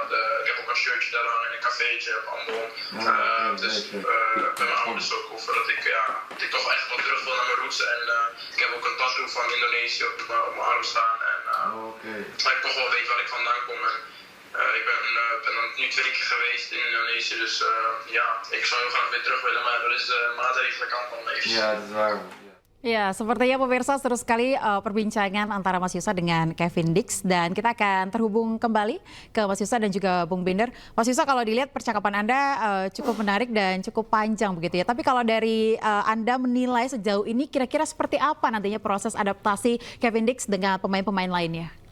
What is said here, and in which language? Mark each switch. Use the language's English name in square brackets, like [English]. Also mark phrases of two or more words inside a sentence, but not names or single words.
[Dutch] Ik heb ook een shirtje daar hangen in een cafeetje op Ambon. Dus bij mijn ouders ook over dat ik toch echt wat terug wil naar mijn roots. En ik heb ook een tattoo van Indonesië op mijn arm staan. En dat ik toch wel weet waar ik vandaan kom. En, ik ben dan nu 2 keer geweest in Indonesië, dus ja, ik zou heel graag weer terug willen, maar er is maatregelen kant van even. Ja, dat is waar. [Indonesian] Ya, sepertinya pemirsa seru sekali perbincangan antara Mas Yusa dengan Kevin Dix, dan kita akan terhubung kembali ke Mas Yusa dan juga Bung Binder. Mas Yusa, kalau dilihat percakapan Anda cukup menarik dan cukup panjang begitu ya. Tapi kalau dari Anda menilai sejauh ini kira-kira seperti apa nantinya proses adaptasi Kevin Dix dengan pemain-pemain lainnya?